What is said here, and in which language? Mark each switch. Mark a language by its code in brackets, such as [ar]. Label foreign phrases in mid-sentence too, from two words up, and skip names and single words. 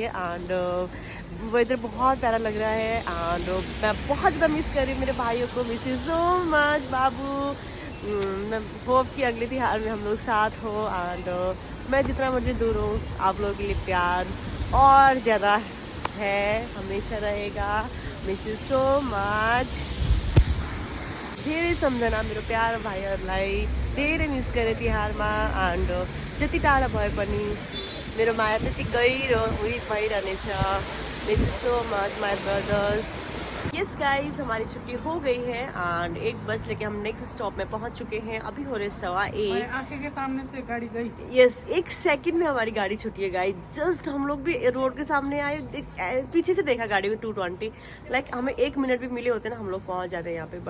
[hi] एंड वेदर बहुत प्यारा लग रहा है एंड मैं बहुत ज़्यादा मिस कर रही हूँ मेरे भाइयों को, [en] miss you so much [hi] बाबू। मैं होप कि अगले त्योहार में हम लोग साथ हो एंड मैं जितना मुझे दूर हूँ आप लोगों के लिए प्यार और ज़्यादा है, हमेशा रहेगा। [en] miss you so much. [ne] धेरै सम्झना मेरो प्यारो भाइहरूलाई धेरै मिस गरेँ तिहारमा एन्ड जति टाढा भए पनि मेरो माया त्यतिकै भइरहनेछ। [en] miss you so much my brothers. yes guys [hi] हमारी छुट्टी हो गई है एंड 1 बस लेके हम [en] next stop [hi] में पहुंच चुके हैं। अभी हो रहे 1:15। आंखें के सामने से गाड़ी गई। [en] yes 1 second [hi] में हमारी गाड़ी छुटी है गाइस। जस्ट हम लोग भी रोड के सामने आए, पीछे से देखा गाड़ी में 220, लाइक हमें 1 मिनट भी मिले होते ना हम लोग पहुंच जाते हैं यहाँ पे।